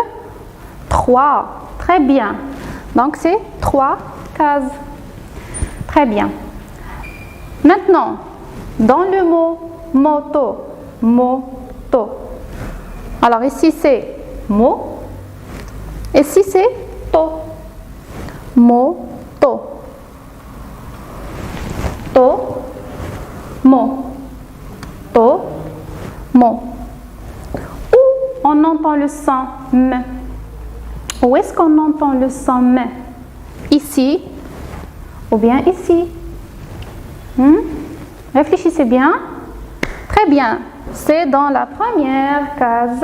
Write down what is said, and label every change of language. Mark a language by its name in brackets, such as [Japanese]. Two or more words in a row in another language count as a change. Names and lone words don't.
[French] 3. Très bien. Donc, c'est 3 cases. Très bien. Maintenant, dans le mot moto, moto. Alors ici c'est mo, ici c'est to. Moto. To. Mo. To. Mo. Où on entend le son M? Où est-ce qu'on entend le son M? Ici ou bien ici? Réfléchissez bien. Très bien. C'est dans la première case.